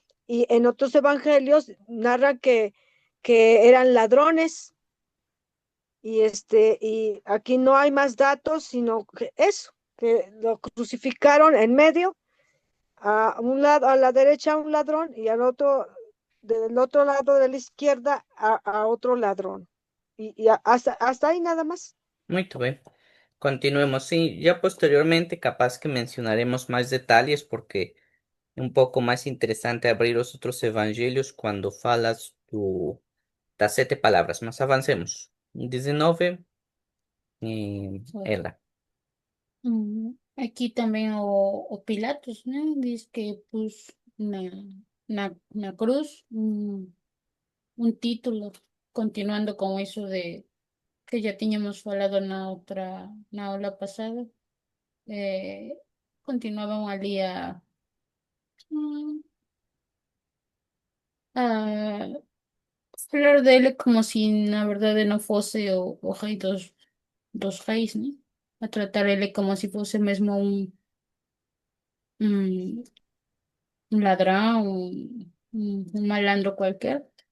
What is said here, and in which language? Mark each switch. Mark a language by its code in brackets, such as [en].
[es] Y en otros evangelios narran que eran ladrones, y aquí no hay más datos, sino que eso, que lo crucificaron en medio, a un lado, a la derecha a un ladrón y del otro lado de la izquierda a otro ladrón. hasta ahí nada más. [pt] Muito bem. Continuemos. Sim, já posteriormente capaz que mencionaremos mais detalhes porque é um pouco mais interessante abrir os outros evangelhos quando falas das 7 palavras, mas avancemos. 19, [es] Bueno, [pt] ela. [es] aquí también o Pilatos, ¿no? Dice que puso una cruz, un título, continuando con eso de que ya teníamos hablado [pt] na aula [es] pasada. [pt] Eh, continuaban ali mm, a falar dele [es] como si [pt] na verdade não fosse o rei dos reis, né? A tratar ele como se fosse mesmo um, um ladrão, um malandro qualquer.